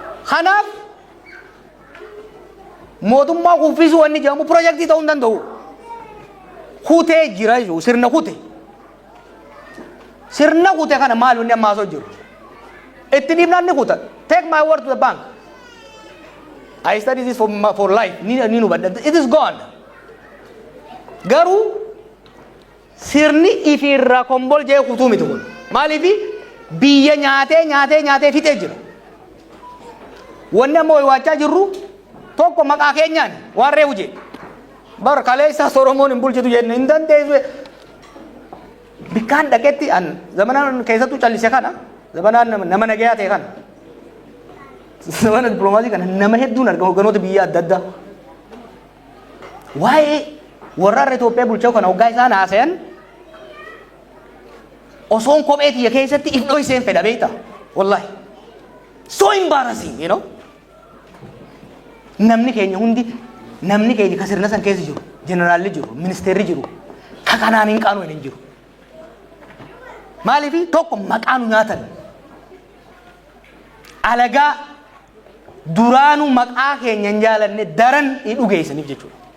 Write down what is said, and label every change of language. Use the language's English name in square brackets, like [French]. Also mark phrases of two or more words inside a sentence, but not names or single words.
[Oromo] Kanaaf mootummaa kuffisuu wanni jedhamu piroojeektii ta'uu hin danda'u. Kutee jira jechuudha, sirna kute. Sirna kute kana maal wanni amma haasa'u jiru? Itti dhiibnaan ni kuta. [English] Take my word to the bank. I study this for ma-, for life. [Oromo] Ni, ni nu badda. [English] It is gone. [Oromo] Garuu sirni ifi irraa kombol jee kutuu miti kun. Maaliifi biyya nyaatee, nyaatee, nyaatee fixee jira. Wanni amma waachaa jirru tokko maqaa keenyaan waan reefu jee. Bar kaleessa Soromoon hin bulchitu jenne hin dandeessu. Bikkaan dhaqetti an zamanaan keessattuu callise kana, zamanaan nama, nama nagayaa ta'e kana. Zamana diplomaasii kana nama hedduun arga hogganoota biyya adda addaa. Waa'ee warra har'a Itoophiyaa bulchaa kana hoggaa isaan haasayan osoon kophee tiyya keessatti if dhoyseen fedha beektaa? Wallahi. [English] So embarrassing, you know? [Oromo] Namni keenya hundi, namni keenya ka sirna san keessa jiru, jeneraalli jiru, ministeerri jiru, ka kanaan hin qaanu hin jiru. Maaliifi? Tokko maqaa nu nyaatan. Alagaa duraanuu maqaa keenya hin jaalanne daran hin dhugeessaniif jechuudha.